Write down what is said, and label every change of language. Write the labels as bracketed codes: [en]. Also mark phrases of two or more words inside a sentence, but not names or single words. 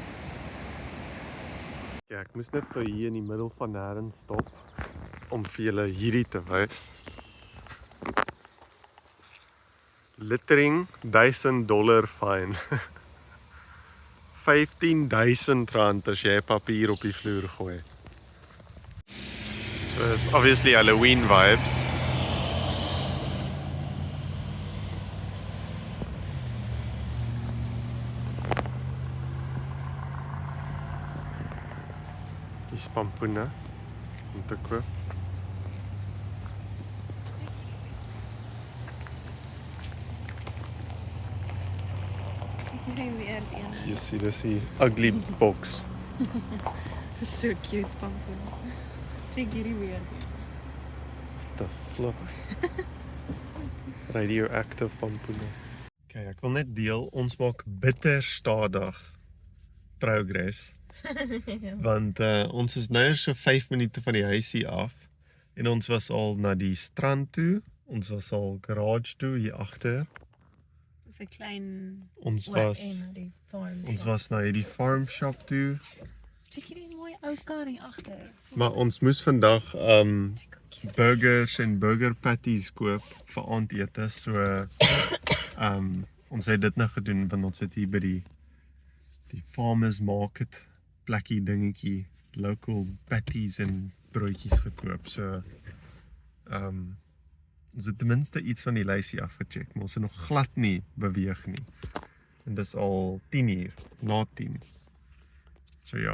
[af] Ja, ek moes net vir hier in die middel van nêrens stop om vir julle hierdie te wys. [en] Littering $1,000 fine. [af] R15,000 as jy papier op die vloer gooi. [en] So it's obviously Halloween vibes. [af] Die spampoene om te koop. [en] You see this ugly box. So cute, [af] pampoen. Check hierdie weer. [en] The flip. Radioactive pampoene. [af] Okay, ek wil net deel, ons maak bitter stadig progress. Want ons is nou so 5 minute van die huisie af en ons was al na die strand toe, ons was al garage toe hier agter. Dis 'n klein Ons farm. was na hierdie farm shop toe. Kyk hierdie mooi ou kar hier agter. Maar ons moes vandag burgers en burger patties koop vir aandete. So ons het dit nou gedoen want ons het hier by die farmers market plekkie dingetjie local patties en broodjies gekoop. So ons het ten minste iets van die lysie afgecheck, maar ons het nog glad nie beweeg nie. En dis al 10:00, na 10. So ja.